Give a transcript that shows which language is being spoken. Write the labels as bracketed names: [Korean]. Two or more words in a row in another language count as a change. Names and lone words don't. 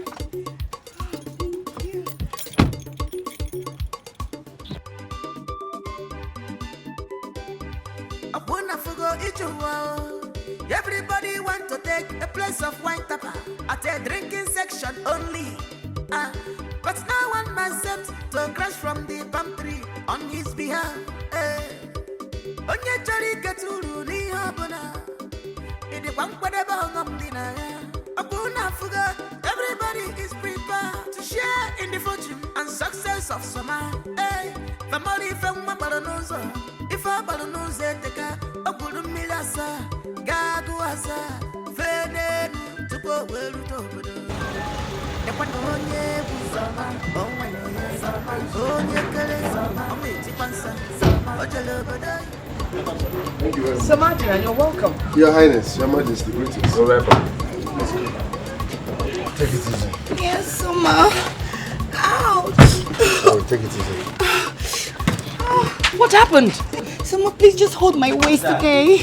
[English] Everybody want to take a place of wine tapper at a drinking section only. But no one accepts to crash from the palm tree on his behalf. [Igbo] Onye chọrọ iketa uru n'ihe ọbụla ịdịkwa nkwadebe ọghọm dị na ya. Ọ bụrụ na afụgo, [English] everybody is prepared to share in the fortune and success of summer. [Igbo] Family ife nwa gbara n'ụzọ, ife ọ gbara n'ụzọ eteka, ọ gwuru mmiri asaa, ga-agụ asaa, fee n'elu tupu o wee rute obodo. Nekwa na onye egwu onwe ya onye kere ọma etikwa nsa o jere obodo. [English] Thank you very much. Sir Martin, you're welcome. Your Highness, Your Majesty, greetings. You're welcome. Let's go. Take it easy. Yes, Soma. Ouch. Sorry, take it easy. What happened? Soma, please just hold my waist, okay?